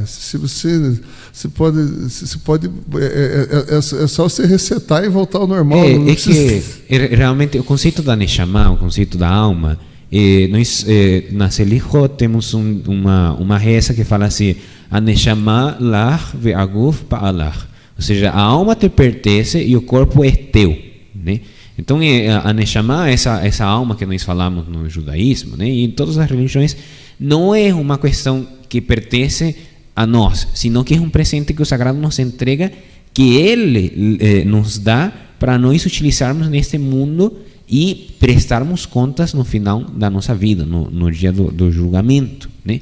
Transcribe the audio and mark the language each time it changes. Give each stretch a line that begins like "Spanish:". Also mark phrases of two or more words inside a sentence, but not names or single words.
Portuguese: Você pode. É só você resetar e voltar ao normal. Realmente o conceito da Neshama, o conceito da alma. Nós na Selichot temos uma reza que fala assim:
Hebrew: הנשמה לך והגוף בעלך,
Portuguese: ou seja, a alma te pertence e o corpo é teu, né? Então a Neshama, essa alma que nós falamos no judaísmo, né, e em todas as religiões, não é uma questão que pertence a nós,
Spanish: sino que
Portuguese: é um presente que o Sagrado nos entrega, que Ele nos dá para nós utilizarmos neste mundo e prestarmos contas no final da nossa vida, no dia do julgamento, né?